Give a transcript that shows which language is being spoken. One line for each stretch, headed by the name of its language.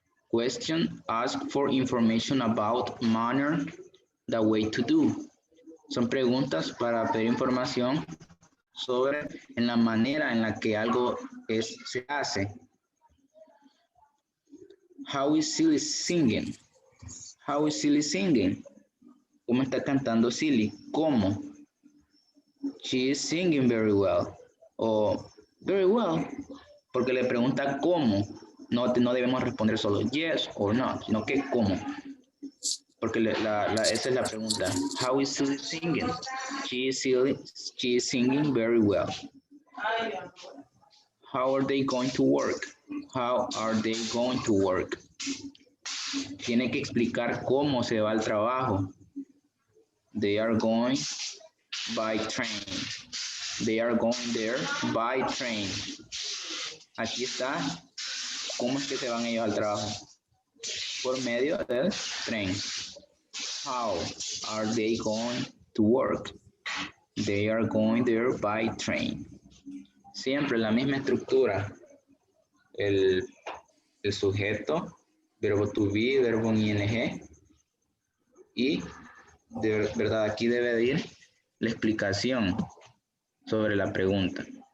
English: Question, ask for information about manner, the way to do.
Spanish: Son preguntas para pedir información sobre en la manera en la que algo se hace.
English: How is Silly singing? How is Silly singing?
Spanish: ¿Cómo está cantando Silly? ¿Cómo?
English: She is singing very well. O very well.
Spanish: Porque le pregunta cómo. No debemos responder solo
English: yes or no,
Spanish: sino que cómo. Porque esa es la pregunta.
English: How is Silly singing? She is singing very well. How are they going to work? How are they going to work?
Spanish: Tiene que explicar cómo se va al trabajo.
English: They are going by train. They are going there by train.
Spanish: Aquí está. ¿Cómo es que se van ellos al trabajo? Por medio del tren.
English: How are they going to work? They are going there by train.
Spanish: Siempre la misma estructura. El sujeto, verbo to be, verbo en ing. Y, de verdad, aquí debe de ir la explicación sobre la pregunta.